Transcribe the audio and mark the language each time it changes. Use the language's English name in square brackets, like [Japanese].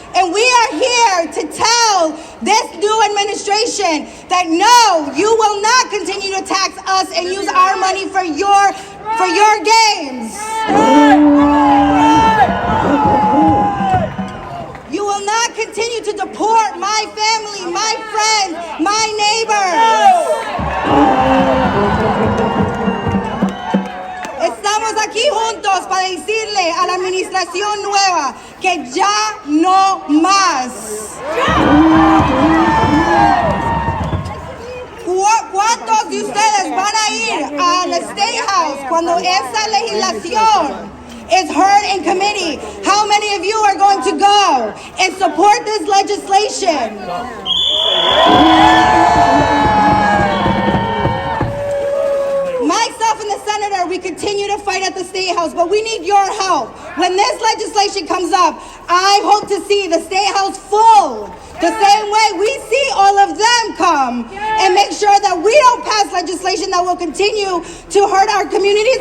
[English] And we are here to tell this new administration that no, you will not continue to tax us and use our money for your games. You will not continue to deport my family, my friends, my neighbors. [Spanish] Estamos aquí juntos para decirle a la administración nueva que ya no más. ¿Cuántos de ustedes van a ir al State House cuando esa legislación [English] is heard in committee? How many of you are going to go and support this legislation? Myself and the senator, we continue to fight at the State House, but we need your help. When this legislation comes up, I hope to see the State House full, the same way we see all of them come, and make sure that we don't pass legislation that will continue to hurt our communities.